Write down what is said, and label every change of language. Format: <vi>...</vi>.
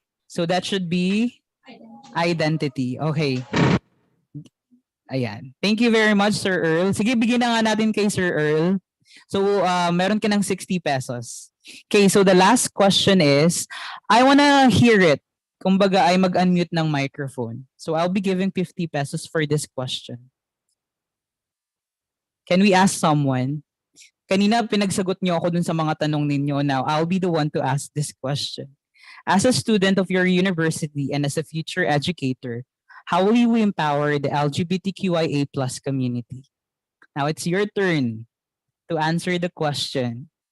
<en>So that should be identity. Okay. Ayan. Thank you very much,</en> <tl>Sir Earl. Sige, bigyan na nga natin kay Sir Earl.</tl> <en>So,</en> <tl>meron ka ng</tl> <en>60 pesos. Okay, so the last question is, I wanna hear it.</en> <tl>Kumbaga, ay mag-unmute ng microphone.</tl> <en>So, I'll be giving 50 pesos for this question. Can we ask someone?</en> <tl>Kanina pinagsagot niyo ako dun sa mga tanong ninyo.</tl> <en>Now, I'll be the one to ask this question. As a student of your university and as a future educator, how will you empower the LGBTQIA+ community? Now, it's your turn to answer the question.</en>